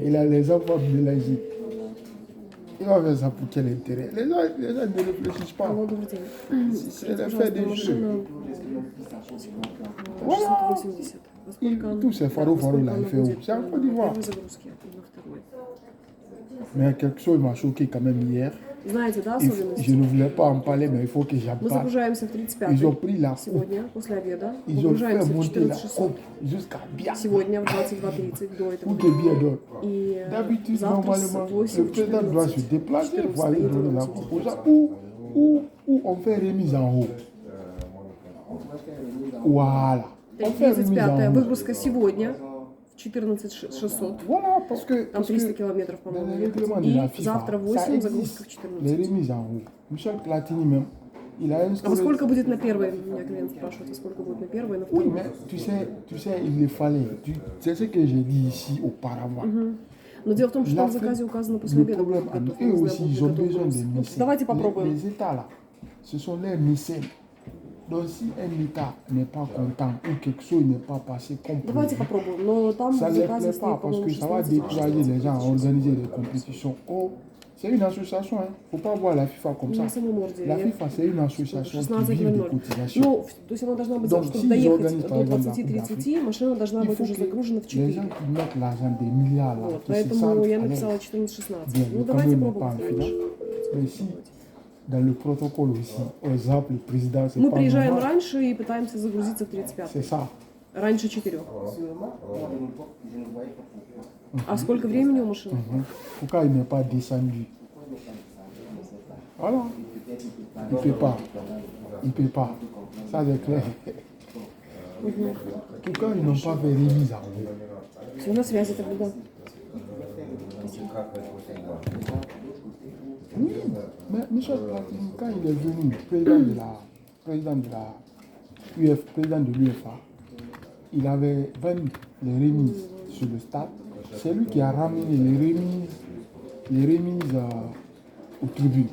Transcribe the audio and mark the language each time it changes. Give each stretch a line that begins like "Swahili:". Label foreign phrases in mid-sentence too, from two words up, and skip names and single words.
French: Il a les enfants mélangés. Il va faire ça pour quel intérêt? Les gens ne réfléchissent pas. C'est l'effet des jeux. Voilà. Tous ces faros là, il fait où? C'est en Côte d'Ivoire. Mais quelque chose m'a choqué quand même hier.
Russian: Знаете, да,
French: Je
Russian: особенность?
French: ne voulais pas en parler, mais il faut que j'en
Russian: Мы
French: parle.
Russian: загружаемся в 35
French: Ils ont pris la coupe.
Russian: сегодня, после обеда.
French: Ils ont fait
Russian: Выгружаемся в
French: monter la
Russian: 14600
French: coupe jusqu'à bien.
Russian: сегодня в 22:30 до этого.
French: Pour te bien donner.
Russian: И
French: D'habitude,
Russian: завтра с
French: normalement,
Russian: 8
French: le président doit se
Russian: 14
French: déplacer pour aller
Russian: 14
French: donner la
Russian: 14
French: coupe aux gens. Ou on fait remise en haut. Voilà. On fait remise
Russian: 35-я
French: en haut.
Russian: выгрузка сегодня в 14600.
French: Voilà, parce que,
Russian: Там 300 километров,
French: dans
Russian: по-моему,
French: le
Russian: ехать.
French: règlement de la
Russian: И
French: FIFA,
Russian: завтра в
French: ça
Russian: 8
French: existe,
Russian: загрузка в
French: les
Russian: 14.
French: remises en haut. Michel Platini même, il a
Russian: А
French: instauré...
Russian: во сколько будет на первой? Меня клиент спрашивает, во сколько будет на первой и на
French: Oui,
Russian: второй.
French: mais tu sais, il le fallait. C'est ce que j'ai dit ici auparavant.
Russian: Но дело в том, что там в
French: L'Afrique,
Russian: заказе указано после
French: le
Russian: обеда.
French: problème,
Russian: готов,
French: eux
Russian: не знаю,
French: aussi,
Russian: будет
French: ils ont
Russian: готов
French: besoin
Russian: груз.
French: des
Russian: Вот
French: mécènes.
Russian: давайте попробуем.
French: Les États là, ce sont les mécènes. Donc si un État n'est pas content ou quelque chose n'est pas passé comme
Russian: Давайте
French: prévu,
Russian: попробуем. Но там
French: ça
Russian: в
French: ne les
Russian: заказе
French: plaît
Russian: стоит,
French: pas parce
Russian: по-моему,
French: que ça va
Russian: 16
French: décourager les gens à organiser des compétitions. Oh, c'est une association, il ne faut pas voir la FIFA comme ça.
Russian: На самом ордере.
French: La
Russian: Я-
French: FIFA, c'est une association qui vit des
Russian: 16:00.
French: cotisations.
Russian: Ну, то есть она должна быть,
French: Donc,
Russian: чтобы
French: s'ils
Russian: доехать
French: organisent, par
Russian: до
French: exemple, la
Russian: 20:30, машина должна
French: Il
Russian: быть
French: faut
Russian: уже
French: que
Russian: загружена в
French: les
Russian: 4.
French: gens qui mettent l'argent des milliards là,
Russian: Вот,
French: qui se
Russian: поэтому
French: sentent
Russian: я
French: à l'aise.
Russian: написала 14-16.
French: Bien,
Russian: Ну,
French: le
Russian: давайте
French: Cameroun n'est pas en
Russian: пробовать.
French: finale. Mais si, dans le protocole aussi, par exemple, le président, c'est
Russian: Мы
French: pas
Russian: приезжаем
French: normal.
Russian: раньше и пытаемся загрузиться в 35.
French: C'est ça.
Russian: Раньше 4.
French: Seulement, à une époque, je ne voyais pas pourquoi.
Russian: А сколько времени у машины?
French: Pourquoi il n'est pas descendu? Voilà. Il ne peut pas. Il ne peut pas. Ça, c'est clair. Pourquoi ils n'ont pas fait remise en haut?
Russian: Все на связи тогда, да.
French: Oui, mais Michel Platini, quand il est venu, président de l'UEFA, il avait vendu les remises sur le stade. C'est lui qui a ramené les remises aux tribunes.